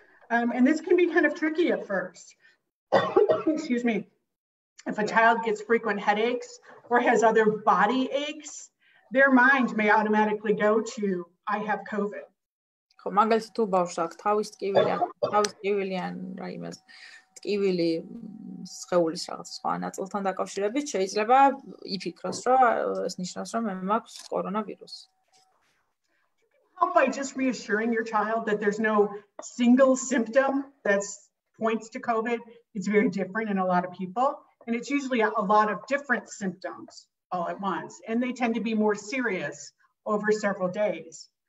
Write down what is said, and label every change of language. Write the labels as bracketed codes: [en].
[en] And this can be kind of tricky at first. excuse me, if a child gets frequent headaches or has other body aches, their mind may automatically go to, I have COVID. [ka] ხო, მაგალითად თუ ბავშვს აქვს თავის ტკივილი ან რა იმას ტკივილი სხეულის რაღაც სხვა ნაწილთან დაკავშირებით შეიძლება იფიქროს, რომ ეს ნიშნავს, რომ მე მაქვს კორონავირუსი. [en] Help by just reassuring your child that there's no single symptom that points to COVID. It's very different in a lot of people, and it's usually a lot of different symptoms all at once, and they tend to be more serious over several days.